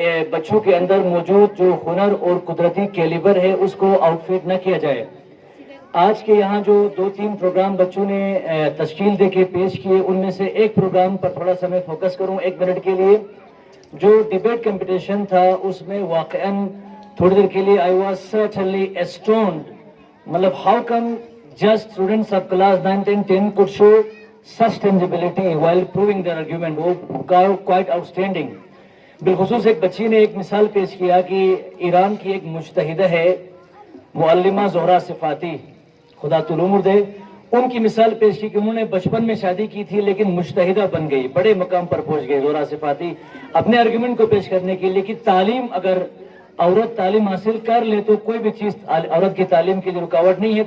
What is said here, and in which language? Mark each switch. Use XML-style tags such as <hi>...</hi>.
<ur>بچوں کے اندر موجود جو ہنر اور قدرتی کیلیبر ہے اس کو آؤٹ فٹ نہ کیا جائے. آج کے یہاں جو 2-3 پروگرام بچوں نے تشکیل دے کے پیش کیے، ان میں سے ایک پروگرام پر تھوڑا سا میں فوکس کروں 1 منٹ کے لیے. جو ڈیبیٹ کمپٹیشن تھا اس میں واقعاً تھوڑی دیر کے لیے</ur> <en>I was certainly astounded.</en> <ur>مطلب</ur> <en>how come just students of class 9 and 10 could show such tangibility while proving their argument.</en> <ur>وہ</ur> <en>quite outstanding.</en> <ur>بالخصوص ایک بچی نے ایک مثال پیش کیا کہ ایران کی ایک مجتہدہ ہے معلمہ زہرا صفاتی، خدا طول عمر دے. ان کی مثال پیش کی کہ انہوں نے بچپن میں شادی کی تھی لیکن مجتہدہ بن گئی، بڑے مقام پر پہنچ گئی زہرا صفاتی اپنے آرگیومنٹ کو پیش کرنے کے لیے کہ تعلیم، اگر عورت تعلیم حاصل کر لے تو کوئی بھی چیز عورت کی تعلیم کے لیے رکاوٹ نہیں ہے.</ur>